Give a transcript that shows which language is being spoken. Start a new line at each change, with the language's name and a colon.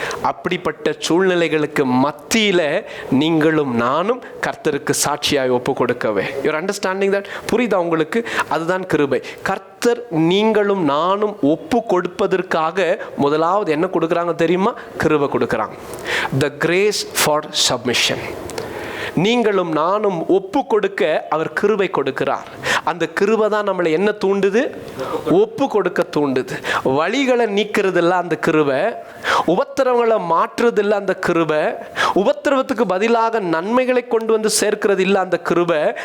Tamil: அப்படிப்பட்ட சூழ்நிலைகளுக்கு மத்தியில் நீங்களும் நானும் கர்த்தருக்கு சாட்சியாய் ஒப்பு கொடுக்கவே.
English: Your understanding that?
Tamil: புரியுதா உங்களுக்கு? அதுதான் கிருபை. கர்த்தர் நீங்களும் நானும் ஒப்பு கொடுப்பதற்காக முதலாவது என்ன கொடுக்குறாங்க தெரியுமா? கிருபை கொடுக்குறாங்க.
English: The grace for submission.
Tamil: நீங்களும் நானும் ஒப்பு கொடுக்க அவர் கிருபை கொடுக்கிறார். அந்த கிருபை தான் நம்மளை என்ன தூண்டுது? ஒப்பு கொடுக்க தூண்டுது. வழிகளை நீக்கிறதில்ல அந்த கிருபை, உபத்திரவங்களை மாற்றுறதில்லை அந்த கிருபை, உபத்திரவத்துக்கு பதிலாக நன்மைகளை கொண்டு வந்து சேர்க்கிறது இல்லை அந்த கிருபை.